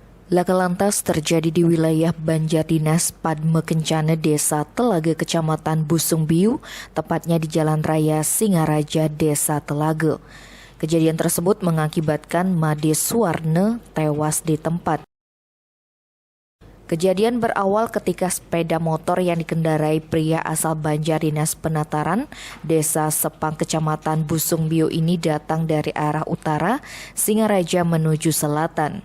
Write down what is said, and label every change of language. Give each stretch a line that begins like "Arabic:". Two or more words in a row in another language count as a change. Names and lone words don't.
Indonesian: Laka lantas terjadi di wilayah Banjar Dinas Padme Kencana Desa Telaga Kecamatan Busung Biu, tepatnya di Jalan Raya Singaraja Desa Telaga. Kejadian tersebut mengakibatkan Made Suwarne tewas di tempat. Kejadian berawal ketika sepeda motor yang dikendarai pria asal Banjar Dinas Penataran, Desa Sepang Kecamatan Busung Biu ini datang dari arah utara Singaraja menuju selatan.